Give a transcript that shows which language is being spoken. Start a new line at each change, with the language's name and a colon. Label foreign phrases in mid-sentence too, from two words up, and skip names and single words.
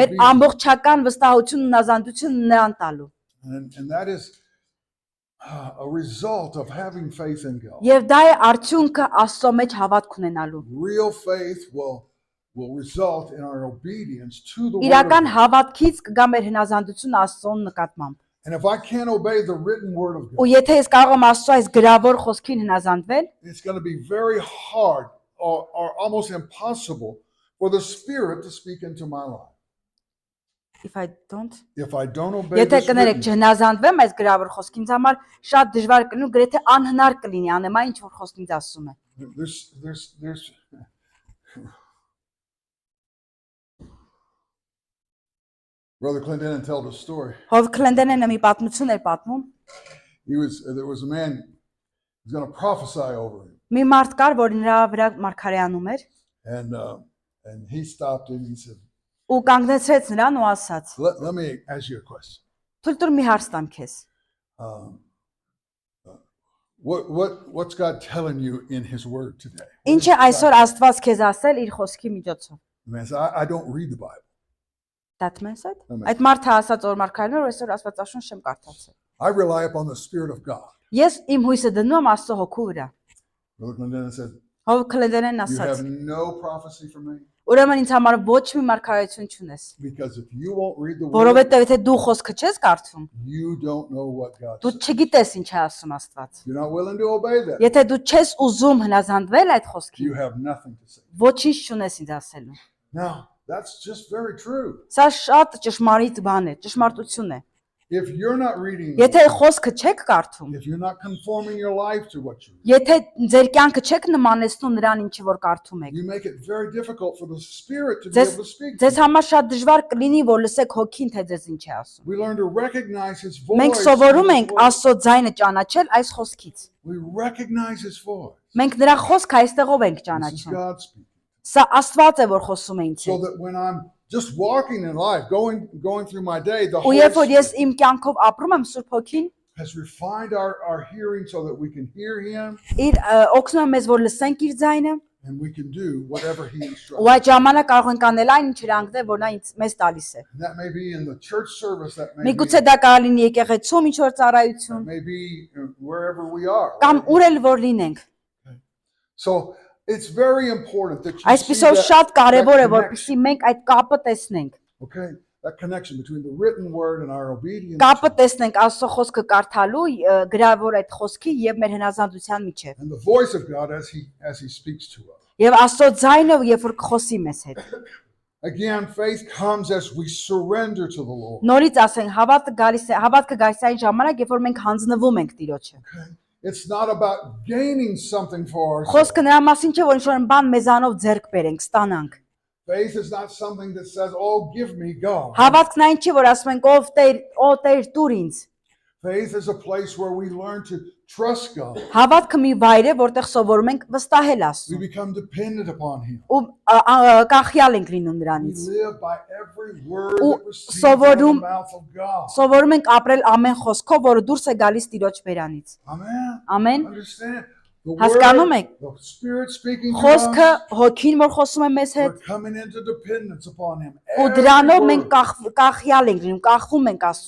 Armenian: մեր
English: obedience.
Armenian: ամբողջական վստահություն ու հնազանդություն նրան տալու,
English: And that is a result of having faith in God.
Armenian: եւ դա է արդյունքը Աստծո մեջ հավատք ունենալու,
English: Real faith will result in our obedience to the Word of
Armenian: իրական
English: God.
Armenian: հավատքից կգա մեր հնազանդությունը Աստծոն նկատմամբ,
English: And if I can't obey the written Word of
Armenian: ու
English: God,
Armenian: եթե ես կարող եմ Աստծո այս գրավոր խոսքին հնազանդվել,
English: it's going to be very hard or almost impossible for the Spirit to speak into my life. if I don't If I don't obey
Armenian: Եթե
English: this
Armenian: կներեք
English: written,
Armenian: չհնազանդվեմ այս գրավոր խոսքին, ինձ համար շատ դժվար կլինի, գրեթե անհնար կլինի անեմ այն ինչ որ խոսքն ինձ ասում է։
English: there's Brother Clendenin told a story.
Armenian: Հով Քլենդենը մի պատմություն էր պատմում։
English: There was a man who was going to prophesy over him,
Armenian: Մի մարդ կար, որ նրա վրա մարգարեանում էր,
English: and he stopped him. He said,
Armenian: ու կանգնեցրեց նրան ու ասաց.
English: let me ask you a question.
Armenian: Թույլ տուր մի հարց տամ քեզ։
English: What's God telling you in His Word today?
Armenian: Ինչ է այսօր Աստված քեզ ասել իր խոսքի միջոցով։
English: The man said, I don't read the Bible. That means it։ Amen.
Armenian: Այդ մարդը ասաց որ մարգարեներ որ այսօր Աստվածաշունչ չեմ կարդացել։
English: I rely upon the Spirit of God.
Armenian: Ես իմ հույսը դնում եմ Աստծո հոգու վրա։
English: Brother Clendenin said,
Armenian: Հով Քլենդենն
English: you
Armenian: ասաց.
English: have no prophecy for me,
Armenian: Ուրեմն ինձ համար ոչ մի մարգարեություն չունես,
English: because if you won't read the Word,
Armenian: որովհետև եթե դու խոսքը չես կարդում,
English: you don't know what God
Armenian: դու
English: says.
Armenian: չգիտես ինչ է ասում Աստված։
English: You're not willing to obey that.
Armenian: Եթե դու չես ուզում հնազանդվել այդ խոսքին,
English: You have nothing to say.
Armenian: ոչինչ չունես ինձ ասելու։
English: Now, that's just very true.
Armenian: Սա շատ ճշմարիտ բան է, ճշմարտություն է։
English: If you're not reading, the
Armenian: Եթե
English: Word,
Armenian: խոսքը չեք կարդում,
English: if you're not conforming your life to what you read,
Armenian: եթե ձեր կյանքը չեք նմանեցնում նրան ինչի որ կարդում եք,
English: you make it very difficult for the Spirit to be
Armenian: ձեզ
English: able to speak to
Armenian: ձեզ
English: you.
Armenian: համար շատ դժվար կլինի որ լսեք հոգին թե ձեզ ինչ է ասում։
English: We learn to recognize His
Armenian: Մենք
English: voice.
Armenian: սովորում
English: in His
Armenian: ենք
English: Word.
Armenian: Աստծո ձայնը ճանաչել այս խոսքից։
English: We recognize His voice.
Armenian: Մենք նրա խոսքը այստեղով ենք
English: This is
Armenian: ճանաչում։
English: God speaking.
Armenian: Սա Աստված է որ խոսում է ինձ
English: So
Armenian: հետ։
English: that when I'm just walking in life, going through my day, the
Armenian: Ու
English: Holy
Armenian: երբ որ ես
English: Spirit
Armenian: իմ կյանքով ապրում եմ Սուրբ Հոգին,
English: has refined our hearing so that we can hear Him
Armenian: իր օգնում է մեզ որ լսենք իր ձայնը,
English: and we can do whatever He
Armenian: ու
English: instructs.
Armenian: այդ ժամանակ կարող ենք անել այն ինչ հրանգներ որ նա մեզ տալիս է։
English: And that may be in the church service, that may be,
Armenian: Միգուցե դա կարող լինի եկեղեցում ինչ որ ծառայություն,
English: that may be wherever we are.
Armenian: կամ
English: right?
Armenian: ուր էլ որ լինենք։
English: So it's very important that you see
Armenian: Այսպիսով
English: that,
Armenian: շատ կարևոր է
English: that
Armenian: որպեսզի մենք այդ կապը տեսնենք։
English: okay, that connection between the written word and our obedience
Armenian: Կապը տեսնենք Աստծո խոսքը կարդալու, գրավոր այդ խոսքի եւ մեր հնազանդության միջեւ։
English: and the voice of God as He speaks to us.
Armenian: Եվ Աստծո ձայնը երբ որ կխոսի մեզ հետ։
English: Again, faith comes as we surrender to the Lord.
Armenian: Նորից ասենք հավատքը գալիս է այն ժամանակ, երբ որ մենք հանձնվում ենք Տիրոջը։
English: Okay? It's not about gaining something for ourselves.
Armenian: Խոսքը նրա մասին չէ, որ ինչ-որ բան մեզանով ձեռք բերենք, ստանանք։
English: Faith is not something that says, "Oh, give me God."
Armenian: Հավատքն այն չի, որ ասում ենք ով Տեր տուր ինձ։
English: Faith is a place where we learn to trust God.
Armenian: Հավատքը մի վայր է, որտեղ սովորում ենք վստահել
English: We
Armenian: Աստծուն։
English: become dependent upon Him.
Armenian: Ու կանխյալ ենք լինում
English: We
Armenian: նրանից։
English: live by every word
Armenian: Ու
English: that proceeds out of the
Armenian: սովորում
English: mouth of God.
Armenian: Սովորում ենք ապրել ամեն խոսքով, որը դուրս է գալիս Տիրոջ բերանից։
English: Amen.
Armenian: Ամեն։
English: Understand? The
Armenian: Հասկանում
English: word,
Armenian: եք։
English: the Spirit speaking to
Armenian: Խոսքը
English: us,
Armenian: հոգին որ խոսում է մեզ հետ,
English: we're coming into dependence upon Him.
Armenian: ու
English: Every
Armenian: դրանով մենք
English: word.
Armenian: կանխյալ ենք լինում, կանխվում ենք Աստծուց,